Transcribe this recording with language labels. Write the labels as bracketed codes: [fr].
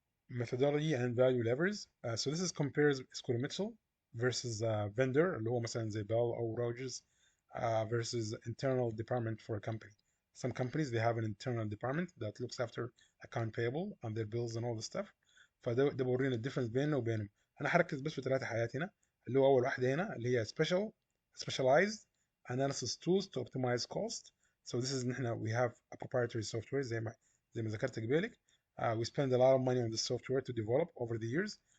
[en] Methodology and value levers. So this is compares Schooley Mitchell versus vendor [ar] اللي هو مثلا زي [en] Bell or Rogers versus internal department for a company. Some companies they have an internal department that looks after account payable and their bills and all the stuff. [ar] فده بورينا الديفرنس بيننا وبينهم. انا هركز بس في 3 حاجات هنا اللي هو اول واحده هنا اللي هي [en] specialized analysis tools to optimize cost. So this is [ar] نحن [en] we have a proprietary software [ar] زي ما ذكرت قبلك. [en] We spend a lot of money on the software to develop over the years.